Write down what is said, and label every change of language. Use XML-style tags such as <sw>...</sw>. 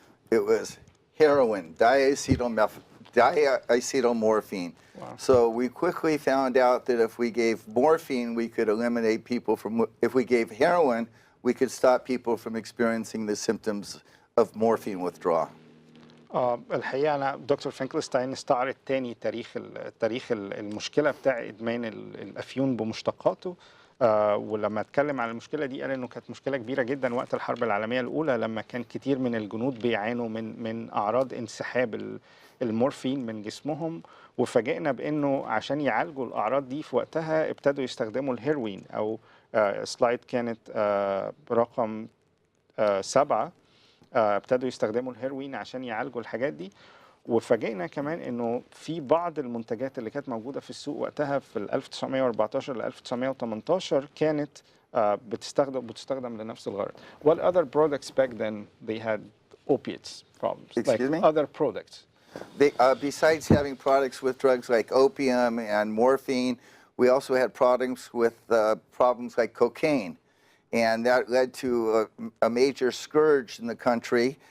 <en>It was heroin, diacetylmorphine. Wow. So we quickly found out that if we gave morphine, we could eliminate people from, if we gave heroin, we could stop people from experiencing the symptoms of morphine withdrawal.</en> <ar>الحقيقه انا دكتور فينكلستاين استعرض تاني تاريخ المشكله بتاع ادمان الافيون بمشتقاته. ولما اتكلم عن المشكله دي قال انه كانت مشكله كبيره جدا وقت الحرب العالميه الاولى، لما كان كتير من الجنود بيعانوا من اعراض انسحاب المورفين من جسمهم، وفاجئنا بانه عشان يعالجوا الاعراض دي في وقتها ابتدوا يستخدموا الهيروين. او سلايد كانت رقم 7، ابتدوا يستخدموا الهيروين عشان يعالجوا الحاجات دي. وفاجئنا كمان انه في بعض المنتجات اللي كانت موجوده في السوق وقتها في 1914 ل 1918 كانت بتستخدم لنفس الغرض.</ar> <en>What other products back then they had opiates problems? Excuse me? Other products. They, besides having products with drugs like opium and morphine, we also had products with problems like cocaine. And that led to a major scourge in the country.</en>